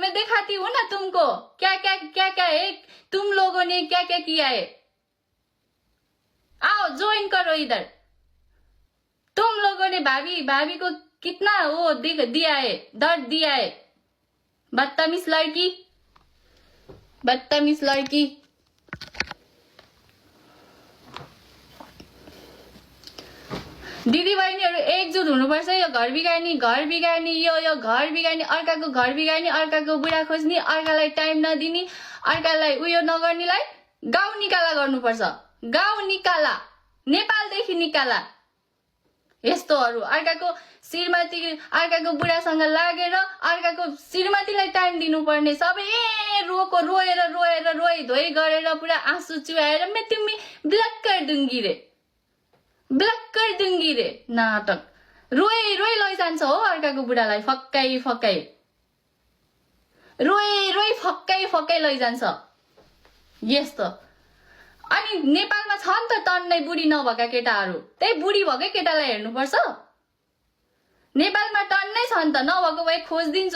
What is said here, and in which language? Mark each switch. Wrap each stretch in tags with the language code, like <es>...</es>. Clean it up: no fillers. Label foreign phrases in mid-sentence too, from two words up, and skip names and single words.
<hi>मैं दिखाती हूँ ना तुमको क्या है, तुम लोगों ने क्या क्या किया है। आओ ज्वाइन करो इधर। तुम लोगों ने भाभी को कितना वो दिया है, दर्द दिया है। बदतमीज लड़की।</hi> <ne>दिदी बहिनीहरू एकजुट हुनुपर्छ। यो घर बिगार्ने यो घर बिगार्ने, अर्काको घर बिगार्ने, अर्काको बुढा खोज्ने, अर्कालाई टाइम नदिने, अर्कालाई उयो नगर्नेलाई गाउँ निकाला गर्नुपर्छ। गाउँ निकाला, नेपालदेखि निकाला। यस्तोहरू अर्काको श्रीमती, अर्काको बुढासँग लागेर अर्काको श्रीमतीलाई टाइम दिनुपर्ने, सबै रोई धोई गरेर पुरा आँसु चुहाएर</ne> <hi>मैं तुम्हें ब्लक कर दूंगी</hi> <ne>रे नाटक। रोई लैजान्छ हो अर्काको बुढालाई फक्काइ रोई फक्काइ लैजान्छ यस्तो। अनि नेपालमा छ नि त टन्नै बुढी नभएका केटाहरू, त्यही बुढी भएकै केटालाई हेर्नुपर्छ। नेपालमा टन्नै छ नि त, नभएको भए खोजिदिन्छु।</ne>